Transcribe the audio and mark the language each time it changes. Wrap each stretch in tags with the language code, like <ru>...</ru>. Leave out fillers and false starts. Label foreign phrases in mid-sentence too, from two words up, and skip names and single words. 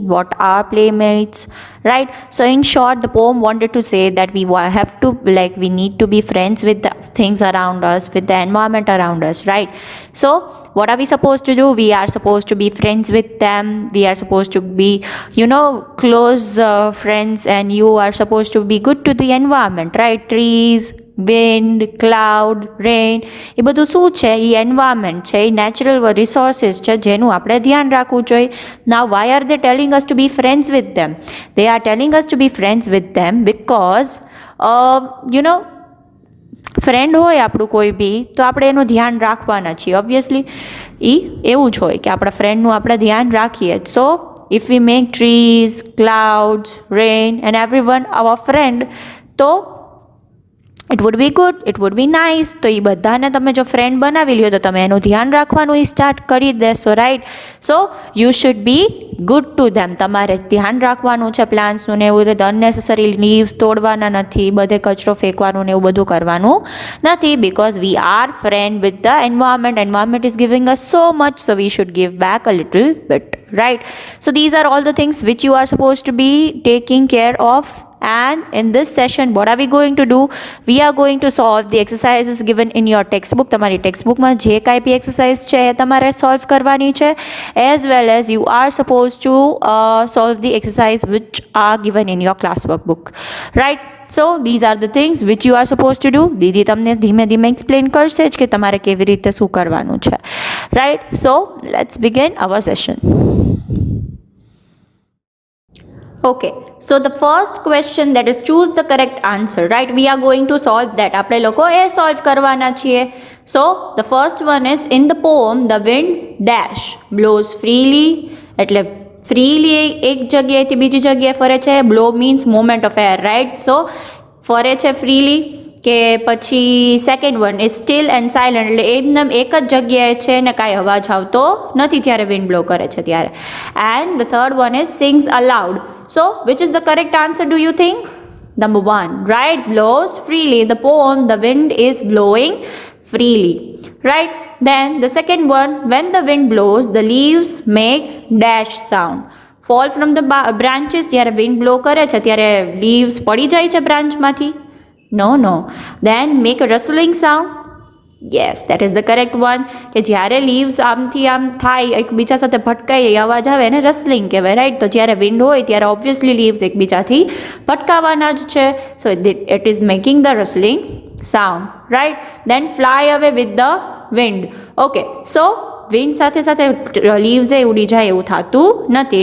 <en>What are playmates, right? So, in short, the poem wanted to say that have to, we need to be friends with the things around us, with the environment around us, right? So, what are we supposed to do? We are supposed to be friends with them. We are supposed to be, close friends, and you are supposed to be good to the environment, right? Trees, wind, cloud, rain,</en> <gu>એ બધું શું છે? એ એન્વાયરમેન્ટ છે, એ</gu> <en>natural resources</en> <gu>છે જેનું આપણે ધ્યાન રાખવું જોઈએ.</gu> <en>Now, why are they telling us to be friends with them? They are telling us to be friends with them because,</en> <gu>ફ્રેન્ડ હોય આપણું કોઈ બી, તો આપણે એનું ध्यान રાખવાના છીએ. ઓબ્વિયસલી એ એવું જ હોય કે આપણા ફ્રેન્ડનું આપણે ध्यान રાખીએ.</gu> <en>સો if we make trees, clouds, rain and everyone our friend, તો it would be good, it would be nice.</en> <gu>તો એ બધાને તમે જો ફ્રેન્ડ બનાવી લ્યો તો તમે એનું ધ્યાન રાખવાનું એ સ્ટાર્ટ કરી દેશો, રાઈટ?</gu> <en>So you should be good to them.</en> <gu>તમારે ધ્યાન રાખવાનું છે પ્લાન્ટ્સનું ને એવું રીતે</gu> <en>unnecessary leaves</en> <gu>તોડવાના નથી, બધે કચરો ફેંકવાનું ને એવું બધું કરવાનું નથી,</gu> <en>because we are friend with the environment. Environment is giving us so much, so we should give back a little bit, right? So these are all the things which you are supposed to be taking care of. And in this session, what are we going to do? We are going to solve the exercises given in your textbook.</en> <gu>તમારી ટેક્સ્ટબુકમાં જે કાંઈ બી એક્સરસાઇઝ છે એ તમારે સોલ્વ કરવાની છે,</gu> <en>as well as you are supposed to solve the exercise which are given in your classwork book, right? So these are the things which you are supposed to do.</en> <gu>દીદી તમને ધીમે ધીમે એક્સપ્લેન કરશે જ કે તમારે કેવી રીતે શું કરવાનું છે,</gu> <en>right? So let's begin our session. Okay, so the first question, that is choose the correct answer, right? We are going to solve that.</en> <gu>આપણે લોકો એ સોલ્વ કરવાના છીએ.</gu> <en>So the first one is, in the poem the wind dash blows freely,</en> <gu>એટલે freely એક જગ્યાએથી બીજી જગ્યાએ ફરે છે.</gu> <en>blow means movement of air, right? So</en> <gu>ફરે છે</gu> <en>freely.</en> <gu>કે પછી</gu> <en>second one is still and silent,</en> <gu>એટલે એમને એક જ જગ્યાએ છે ને કાંઈ અવાજ આવતો નથી જ્યારે</gu> <en>wind blow</en> <gu>કરે છે ત્યારે.</gu> <en>And the third one is sings aloud. So which is the correct answer do you think? Number 1, right? Blows freely. The poem, the wind is blowing freely, right? Then the second one, when the wind blows, the leaves make dash sound. Fall from the branches.</en> <gu>જ્યારે</gu> <en>wind blow</en> <gu>કરે છે ત્યારે લીવ્સ પડી જાય છે બ્રાન્ચમાંથી?</gu> <en>No. Then make a rustling sound. Yes, that is the correct one.</en> <gu>કે જ્યારે લીવ્સ આમથી આમ થાય, એકબીજા સાથે ભટકાય, એ અવાજ આવે એને રસલિંગ કહેવાય, રાઈટ? તો જ્યારે વિન્ડ હોય ત્યારે ઓબ્વિયસલી લીવ્સ એકબીજાથી ભટકાવાના જ છે.</gu> <en>So it is making the rustling sound, right? Then fly away with the wind. okay, so wind</en> <gu>સાથે સાથે લીવ્સે ઉડી જાય એવું થતું નથી.</gu>